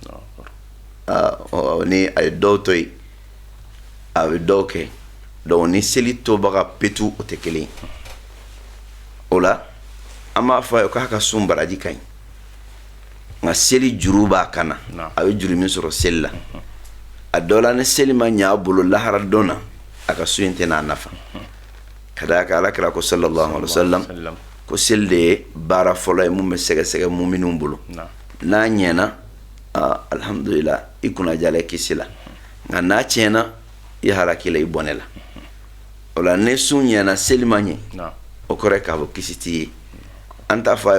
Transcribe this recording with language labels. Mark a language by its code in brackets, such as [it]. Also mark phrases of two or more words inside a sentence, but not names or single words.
[bm] na ni a ye dɔw to yen a bɛ dɔw kɛ donc ni seli tobaga petu o tɛ kelen ye o la an b'a fɔ a ye k'a ka sun baraji ka ɲi nka seli juru b'a kan na a bɛ juru min sɔrɔ seli la a dɔw la ni seli ma ɲɛ a bolo lahara don na a ka sun in tɛ n'a nafa ka d'a kan ala kira ko [ar] صلى الله عليه وسلم [bm] ko seli de ye baara fɔlɔ ye mun bɛ sɛgɛsɛgɛ muminunw bolo n'a ɲɛna alhamdulillah i kunna jala i kisi la nka n'a tiɲɛna i halaki la i bɔnɛ la o la ni sun ɲɛna seli ma ɲɛ o kɔrɔ ye k'a fɔ kisi t'i ye an t'a fɔ a